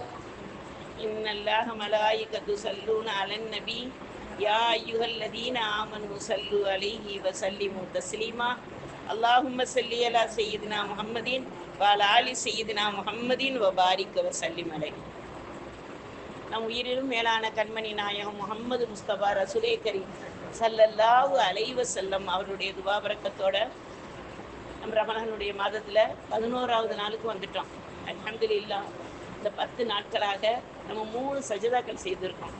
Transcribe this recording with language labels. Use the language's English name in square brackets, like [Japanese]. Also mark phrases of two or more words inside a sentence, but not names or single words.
[Arabic] إن الله ملائكته يصلون على النبي يا أيها الذين آمنوا صلوا عليه وسلموا تسليما. اللهم صل على سيدنا محمد وعلى آل سيدنا محمد وبارك وسلم عليه. [Tamil] நம் உயிரிலும் மேலான கண்மணி நாயகம் முகமது முஸ்தபா ரசூலே கரீம் [Arabic] صلى الله عليه وسلم [Tamil] அவருடைய துவா பரக்கத்தோட நம்ம ரமலானுடைய மாதத்தில் 11வது நாளுக்கு வந்துட்டோம். அல்ஹம்துலில்லாஹ். இந்த 10 நாட்களாக நம்ம 3 சஜதாக்கள் செய்திருக்கோம்.